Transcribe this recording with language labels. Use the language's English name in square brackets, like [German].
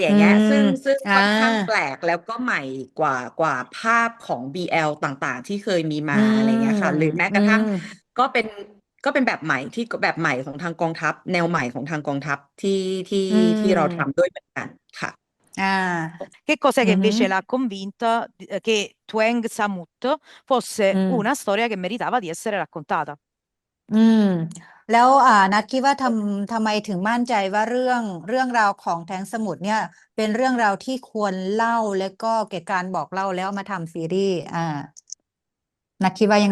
[Thai] อื ย่างเงี้ย ม ซึ่ง อ่า ค่อนข้างแปลกแล้วก็ใหม่กว่าภาพของ BL ต่างๆที่เคยมี อื มาอะไรเงี้ยค่ะหรือแม้ มอื กระทั่ง ม ก็เป็นก็เป็นแบบใหม่ของทางกองทัพแนวใหม่ของทางกองทัพที่ อื ที่เราทำ ม ด้วยเหมือนกันค่ะ อ่า [Italian] Che cos'è อื che ม invece l'ha convinta che Twain Samut อื fosse una ม storia che meritava di essere raccontata? [Thai] อืมแล้วนัทคิดว่าทำไมถึงมั่นใจว่าเรื่องราวของแท้งสมุทรเนี่ยเป็นเรื่องราวที่ควรเล่าและก็เกี่ยวกับการบอกเล่าแล้วเอามาทำซีรีส์นัทคิดว่ายัง